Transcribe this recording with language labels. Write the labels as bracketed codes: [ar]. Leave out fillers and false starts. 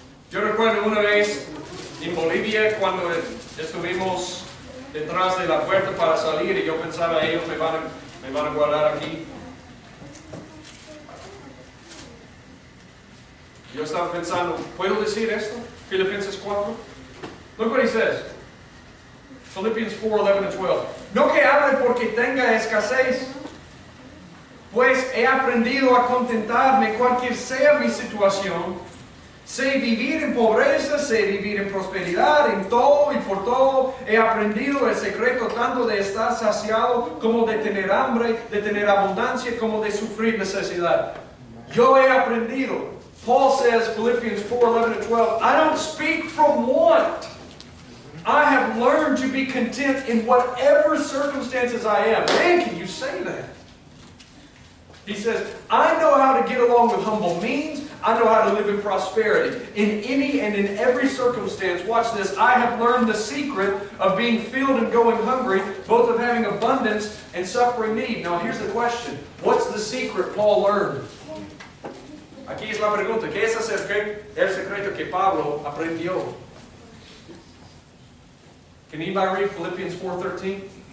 [es] Yo recuerdo una vez en Bolivia cuando estuvimos detrás de la puerta para salir y yo pensaba, ellos me van a guardar aquí. Yo estaba pensando, ¿puedo decir esto? Filipenses 4. [en] Look what he says. [es] Philippians 4:11-12. No que hable porque tenga escasez, pues he aprendido a contentarme cualquier sea mi situación. Sé vivir en pobreza, sé vivir en prosperidad, en todo y por todo. He aprendido el secreto tanto de estar saciado como de tener hambre, de tener abundancia como de sufrir necesidad. Yo he aprendido. [en] Paul says, Philippians 4:11-12, I don't speak from want. I have learned to be content in whatever circumstances I am. Man, can you say that? He says, I know how to get along with humble means. I know how to live in prosperity. In any and in every circumstance, watch this, I have learned the secret of being filled and going hungry, both of having abundance and suffering need. Now here's the question. What's the secret Paul learned? [es] Aquí es la pregunta. ¿Qué es el secreto que Pablo aprendió? [en] Can anybody read Philippians 4:13?